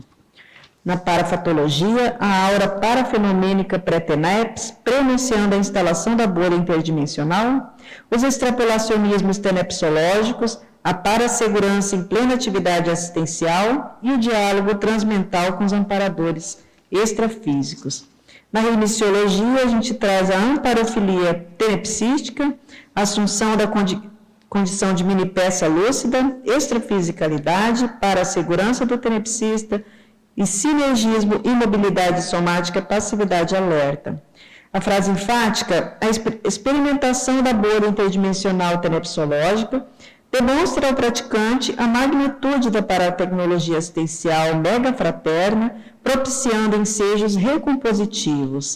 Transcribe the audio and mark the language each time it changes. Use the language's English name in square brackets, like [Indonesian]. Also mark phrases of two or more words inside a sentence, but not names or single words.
[Portuguese] Na parafatologia, a aura parafenomênica pré-TENEPS, prenunciando a instalação da bolha interdimensional, os extrapolacionismos tenepsológicos, a parasegurança em plena atividade assistencial e o diálogo transmental com os amparadores extrafísicos. Na remissiologia, a gente traz a amparofilia tenepsística, a assunção da condição de mini-peça lúcida, extrafisicalidade, parasegurança do tenepsista, e sinergismo, imobilidade somática, passividade alerta. A frase enfática, a experimentação da bolha interdimensional tenepsológica, demonstra ao praticante a magnitude da paratecnologia assistencial mega fraterna, propiciando ensejos recompositivos.